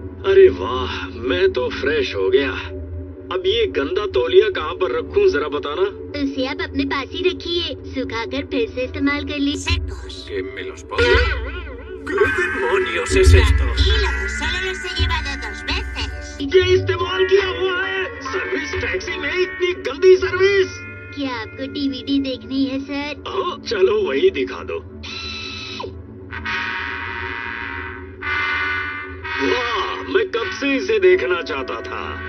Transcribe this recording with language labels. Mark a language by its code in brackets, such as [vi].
[hi] अरे वाह, मैं तो फ्रेश हो गया। अब ये गंदा तौलिया कहाँ पर रखूं जरा बताना। उसे आप अपने पास ही रखिए, सुखाकर फिर से इस्तेमाल कर लीजिए। [es] Secos. ¿Qué me los pasa? ¿Qué demonios es esto? Tranquilo, solo los he llevado 2 veces. [hi] ये इस्तेमाल किया हुआ है। सर्विस टैक्सी में इतनी गंदी सर्विस। क्या आपको डीवीडी देखनी है सर? हाँ, चलो वही दिखा दो। वाह, मैं कब से इसे देखना चाहता था।